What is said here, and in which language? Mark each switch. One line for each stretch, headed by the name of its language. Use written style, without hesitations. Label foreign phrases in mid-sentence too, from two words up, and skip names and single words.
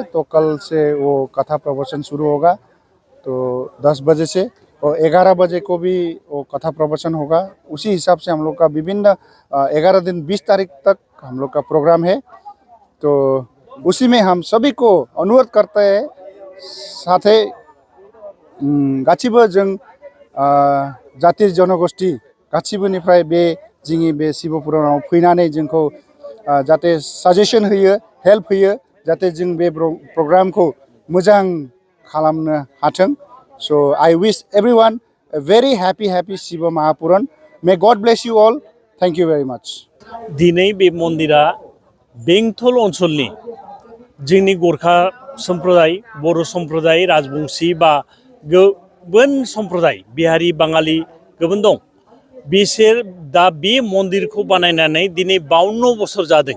Hindi: तो कल से वो कथा प्रवचन शुरू होगा तो 10 बजे से, और 11 बजे को भी वो कथा प्रवचन होगा। उसी हिसाब से हम लोग का विभिन्न 11 दिन 20 तारीख तक हम लोग का प्रोग्राम है। तो उसी में हम सभी को अनुरोध करते हैं,
Bodo: साथे गासिबो जों जाति जनगोष्ठी गासिबोनिफ्राय बे जोंनि बे शिवपुरानाव फैनानै जोंखौ जाहाथे साजेसन होयो, हेल्प होयो, जाहाथे जों बे प्रोग्रामखौ मोजां खालामनो हाथों।
English: So I wish everyone a very happy Shiva Mahapuran. May God bless you all. Thank you very much.
Bodo: दिनै बे मन्दिरा बेंटल ओनसोलनि जोंनि गोरखा सम्प्रदाय, बर' सम्प्रदाय, राजबंशी बा गुबुन सम्प्रदाय बिहारी बाङालि गुबुन दं। बिसोर दा बे मन्दिरखौ बानायनानै दिनै 52 बोसोर जादों।